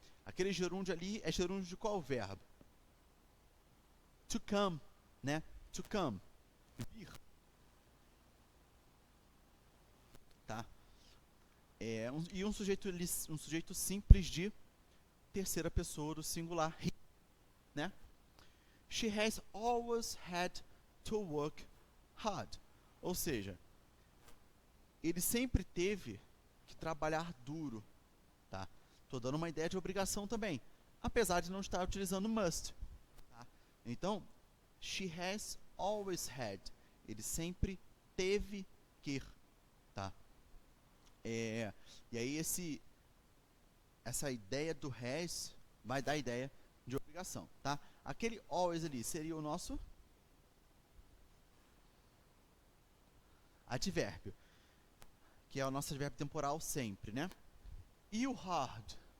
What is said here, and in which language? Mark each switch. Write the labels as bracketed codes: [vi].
[pt] Aquele gerúndio ali é gerúndio de qual verbo? To come, né? To come. Vir. Tá? Um sujeito simples de terceira pessoa do singular, he, né? [en] She has always had to work hard. [pt] Ou seja, ele sempre teve que trabalhar duro, tá? Tô dando uma ideia de obrigação também, apesar de não estar utilizando must, tá? [en] Então, she has always had. [pt] Ele sempre teve que, tá? E aí essa ideia do has vai dar a ideia de obrigação, tá? Aquele always ali seria o nosso advérbio, que é o nosso advérbio temporal sempre, né? E o hard?